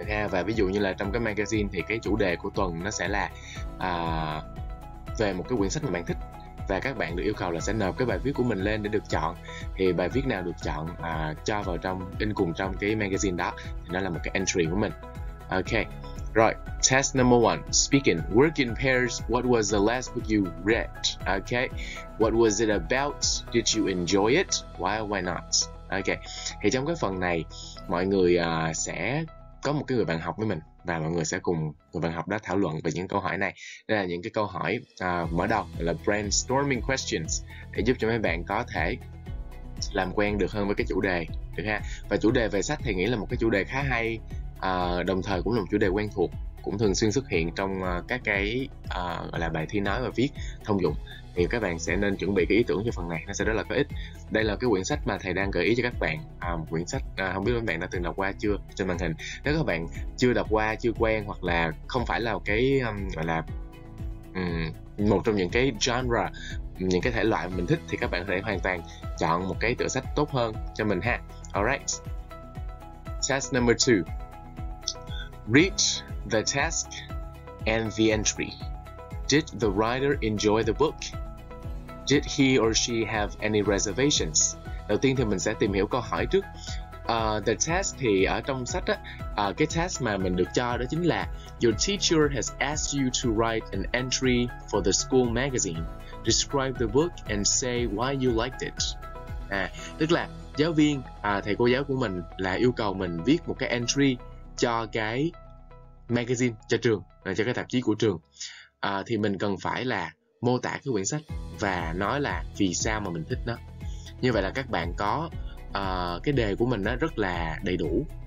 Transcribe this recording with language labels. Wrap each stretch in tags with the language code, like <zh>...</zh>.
<vi>Và ví dụ như là trong cái magazine thì cái chủ đề của tuần nó sẽ là về một cái quyển sách mà bạn thích, và các bạn được yêu cầu là sẽ nộp cái bài viết của mình lên để được chọn. Thì bài viết nào được chọn cho vào in cùng trong cái magazine đó thì nó là một cái entry của mình.</vi> <en>Ok, rồi, test number 1, speaking. Work in pairs. What was the last book you read? Okay, what was it about? Did you enjoy it? Why not?</en> <vi>Ok, thì trong cái phần này mọi người sẽ có một cái người bạn học với mình, và mọi người sẽ cùng người bạn học đó thảo luận về những câu hỏi này. Đây là những cái câu hỏi mở đầu, là brainstorming questions, để giúp cho mấy bạn có thể làm quen được hơn với cái chủ đề, được ha. Và chủ đề về sách thì nghĩ là một cái chủ đề khá hay, đồng thời cũng là một chủ đề quen thuộc, cũng thường xuyên xuất hiện trong các cái gọi là bài thi nói và viết thông dụng. Thì các bạn sẽ nên chuẩn bị cái ý tưởng cho phần này, nó sẽ rất là có ích. Đây là cái quyển sách mà thầy đang gợi ý cho các bạn, một quyển sách không biết các bạn đã từng đọc qua chưa trên màn hình. Nếu các bạn chưa đọc qua, chưa quen, hoặc là không phải là cái gọi là một trong những cái genre, những cái thể loại mà mình thích, thì các bạn có thể hoàn toàn chọn một cái tựa sách tốt hơn cho mình ha.</vi> <en>Alright, test number 2. Read the task and the entry. Did the writer enjoy the book? Did he or she have any reservations?</en> <vi>Đầu tiên thì mình sẽ tìm hiểu câu hỏi trước. The task thì ở trong sách cái task mà mình được cho đó chính là</vi> <en>Your teacher has asked you to write an entry for the school magazine. Describe the book and say why you liked it.</en> <vi>Tức là giáo viên, thầy cô giáo của mình là yêu cầu mình viết một cái entry cho cái magazine, cho trường, cho cái tạp chí của trường. Thì mình cần phải là mô tả cái quyển sách và nói là vì sao mà mình thích nó. Như vậy là các bạn có cái đề của mình nó rất là đầy đủ.</vi>